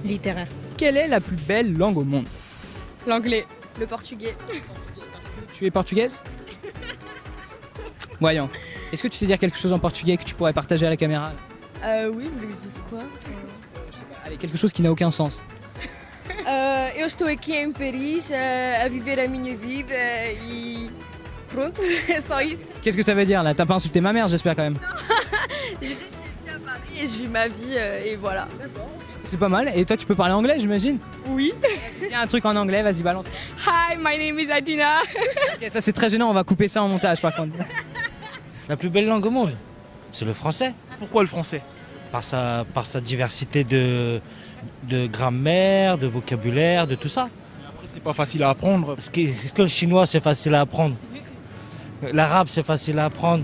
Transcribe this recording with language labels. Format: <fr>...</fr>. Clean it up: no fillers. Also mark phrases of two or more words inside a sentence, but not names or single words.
<fr>littéraire. Quelle est la plus belle langue au monde? L'anglais. Le portugais. Tu es portugaise? Voyons. Est-ce que tu sais dire quelque chose en portugais que tu pourrais partager à la caméra? Oui, vous voulez que je dise quoi? Allez, quelque chose qui n'a aucun sens.</fr> <pt>Eu estou aqui em Paris a viver a minha vida e pronto, é só isso.</pt> <fr>Qu'est-ce que ça veut dire là? T'as pas insulté ma mère, j'espère quand même. J'ai dit ici à Paris et je vis ma vie et voilà. C'est pas mal. Et toi, tu peux parler anglais, j'imagine? Oui. Tiens, un truc en anglais, vas-y, balance.</fr> <en>Hi, my name is Adina.</en> <fr>Ok, ça c'est très gênant, on va couper ça en montage par contre. La plus belle langue au monde, c'est le français. Pourquoi le français? Par sa diversité de grammaire, de vocabulaire, de tout ça. Après, c'est pas facile à apprendre. Est-ce que le chinois, c'est facile à apprendre? L'arabe, c'est facile à apprendre.</fr>